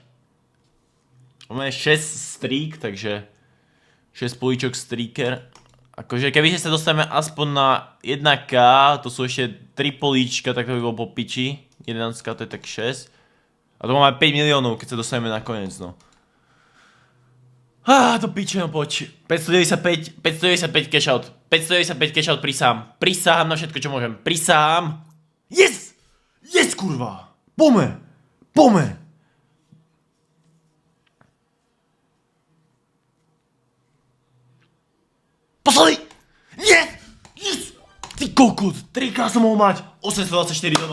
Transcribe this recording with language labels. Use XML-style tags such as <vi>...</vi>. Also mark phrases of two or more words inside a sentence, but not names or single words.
<sk>Máme 6 streak, takže 6 políčok streaker. Akože keby sa dostaneme aspoň na 1k, to sú ešte 3 políčka, tak to by bolo po piči. 11k to je tak 6. A to máme 5 miliónov, keď sa dostaneme na koniec, no. To piče, no poď. 595</sk> <en>cash out. 595 cash out,</en> <sk>prisahám na všetko, čo môžem. Prisahám.</sk> <en>Yes! Yes,</en> <sk>kurva! Pome! Posledný!</sk> <en>Yes! Yes!</en> <sk>Ty kokot! 3k som mohol mať.</sk>